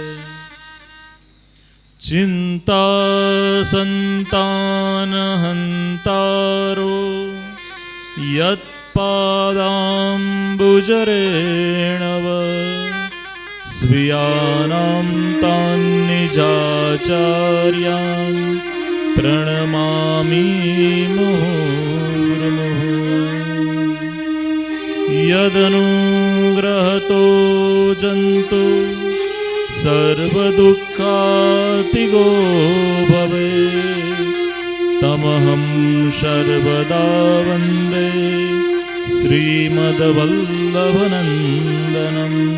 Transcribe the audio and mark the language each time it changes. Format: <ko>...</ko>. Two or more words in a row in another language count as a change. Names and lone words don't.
<sa>ચિંતા સંતાન હંતારો યત્પાદાંબુજરેણવ સ્વીયાનાં તાન નિજાચાર્યાન પ્रणमामि मुहुर्मुहुः. यदनुग्रहतो जन्तु सर्वदुःखातिगो भवेत् तमहं सर्वदा वन्दे श्रीमद्वल्लभनन्दनम्.</sa>